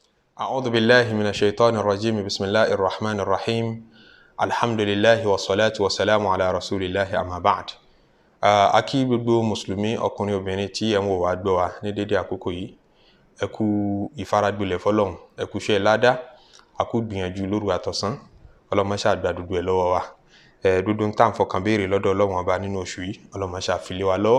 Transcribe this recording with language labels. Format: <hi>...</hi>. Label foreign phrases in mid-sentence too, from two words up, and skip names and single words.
<ar>أعوذ بالله من الشيطان الرجيم بسم الله الرحمن الرحيم الحمد لله والصلاة والسلام على رسول الله أما بعد.</ar> <yo>Akí gbogbo mùsùlùmí ọkùnrin obìnrin tí ẹ ń wò wá gbọ́ wa ní dédé àkókò yìí, ẹ kú ìfaragbolẹ̀ fọ́lọ́run, ẹ kú iṣẹ́ ládá, a kú gbìyànjú lóru àtọ̀sán, Ọlọ́run má ṣe gba gbogbo ẹ̀ lọ́wọ́ wa. Dúdú ń tàn fọkàn béèrè lọ́dọ̀ Ọlọ́run ọba nínú oṣù yìí, Ọlọ́run má ṣe fi lé wa lọ́wọ́.</yo>